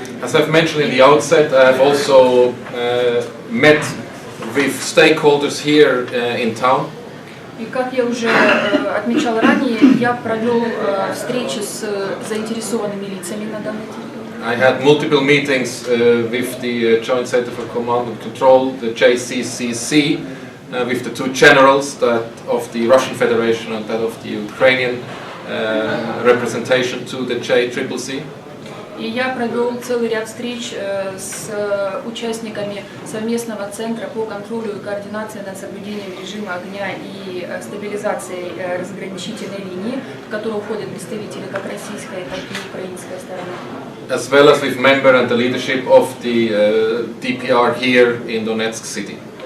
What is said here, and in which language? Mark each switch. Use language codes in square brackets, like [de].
[en] As I've mentioned in the outset, I have also met with stakeholders here in town. [ru] И как я уже отмечал ранее, я провел встречи с заинтересованными лицами на данной территории. [en] I had multiple meetings with the Joint Center for Command and Control, the JCCC, with the 2 generals, that of the Russian Federation and that of the Ukrainian representation to the JCCC. [ru] И я провел целый ряд встреч с участниками совместного центра по контролю и координации над соблюдением режима огня и стабилизацией разграничительной линии, в которую входят представители как российской, так и украинской стороны. [en] As well as with member and the leadership of the DPR here in Donetsk city.